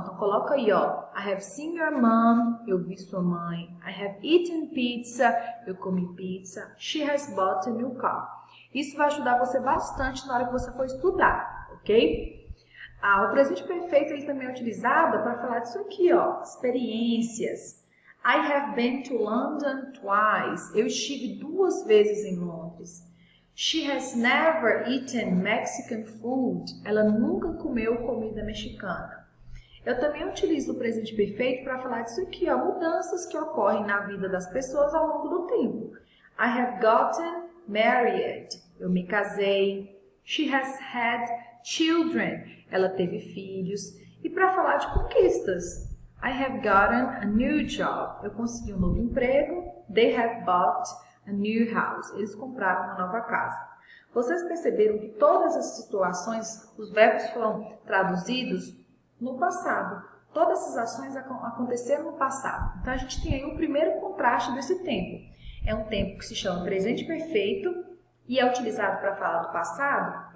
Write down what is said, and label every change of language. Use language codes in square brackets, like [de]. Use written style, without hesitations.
[pt] Então, coloca aí, ó. [en] I have seen your mom. [pt] Eu vi sua mãe. [en] I have eaten pizza. [pt] Eu comi pizza. [en] She has bought a new car. [pt] Isso vai ajudar você bastante na hora que você for estudar, ok? O presente perfeito ele também é utilizado para falar disso aqui, ó. Experiências. [en] I have been to London twice. [pt] Eu estive 2 vezes em Londres. [en] She has never eaten Mexican food. [pt] Ela nunca comeu comida mexicana. Eu também utilizo o presente perfeito para falar disso aqui, ó, mudanças que ocorrem na vida das pessoas ao longo do tempo. [en] I have gotten married. [pt] Eu me casei. [en] She has had children. [pt] Ela teve filhos. E para falar de conquistas, [en] I have gotten a new job. [pt] Eu consegui um novo emprego. [en] They have bought a new house. [pt] Eles compraram uma nova casa. Vocês perceberam que todas as situações, os verbos foram traduzidos no passado. Todas essas ações aconteceram no passado. Então, a gente tem aí o primeiro contraste desse tempo. É um tempo que se chama presente perfeito e é utilizado para falar do passado.